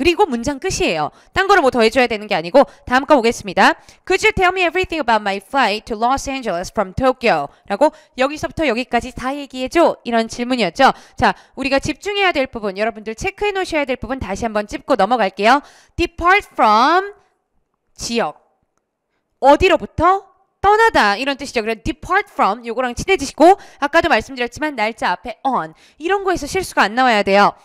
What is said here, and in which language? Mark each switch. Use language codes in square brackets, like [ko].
[ko] 그리고 문장 끝이에요. 딴 거를 뭐 더해줘야 되는 게 아니고 다음 거 보겠습니다. [en] Could you tell me everything about my flight to Los Angeles from Tokyo? [ko] 라고 여기서부터 여기까지 다 얘기해줘. 이런 질문이었죠. 자, 우리가 집중해야 될 부분 여러분들 체크해 놓으셔야 될 부분 다시 한번 짚고 넘어갈게요. [en] Depart from [ko] 지역 어디로부터? 떠나다 이런 뜻이죠. 그래서 [en] depart from [ko] 요거랑 친해지시고 아까도 말씀드렸지만 날짜 앞에 on 이런 거에서 실수가 안 나와야 돼요.